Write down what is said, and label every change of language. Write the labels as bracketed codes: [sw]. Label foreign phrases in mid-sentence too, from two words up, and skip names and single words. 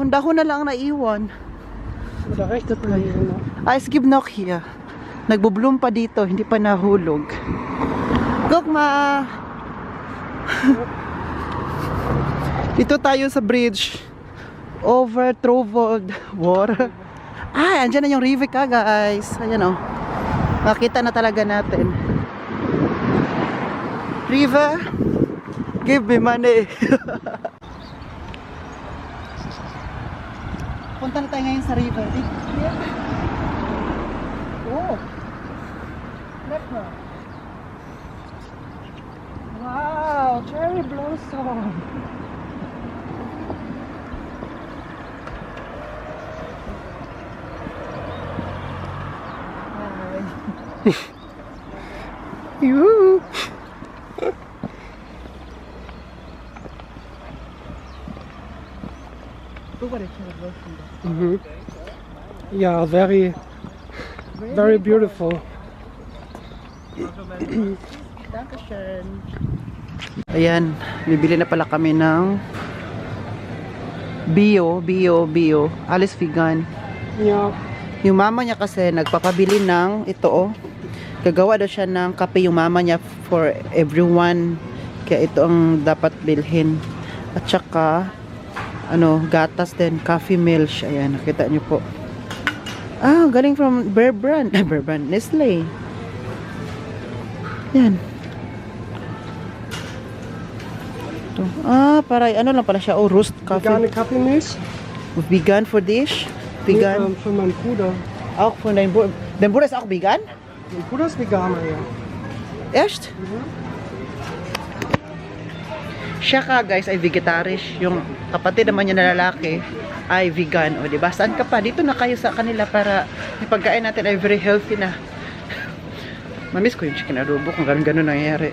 [tl] Dahon-dahon na lang naiwan. [de] Oder rechts gelegen noch. Es gibt noch hier. [tl] Nagbubloom pa dito, hindi pa nahulog. [de] Guck ma! [tl] Dito tayo sa bridge. [en] Over troubled water. [tl] Andyan na yung river ka guys. Ayan o. Makita na talaga natin. [en] River, give me money. [tl] Punta na tayo ngayon sa river. [en] Oh. Wow, cherry blossom. Juhu. Mhm. Yeah, very beautiful. [de] Dankeschön. [tl] Ayan, bibili na pala kami ng bio. [de] Alles vegan. Ja, [tl] Yung mama niya kasi nagpapabili ng ito oh. Gagawa daw siya ng kape yung mama niya [en] for everyone. [tl] Kaya ito ang dapat bilhin. At saka gatas din, [en] coffee milk. [tl] Ayan, nakita niyo po. Galing from Bear Brand, Nestle. Yan. Ito. Para lang pala siya. [en] Roast coffee. [de] vegane Kaffeemilch. [en] Vegan for this? Vegan? [de] Für meinen Bruder. Auch von deinem Bruder. Dein Bruder ist auch vegan? Mein Bruder ist Veganer, ja. Echt? [tl] Siya ka guys ay vegetarisch. Yung kapatid naman niya na lalaki ay vegan. O diba? Saan ka pa? Dito na kayo sa kanila para yung pagkain natin ay [en] very healthy [tl] na. Mamiss ko yung chicken adobo kung ganun-ganun nangyayari.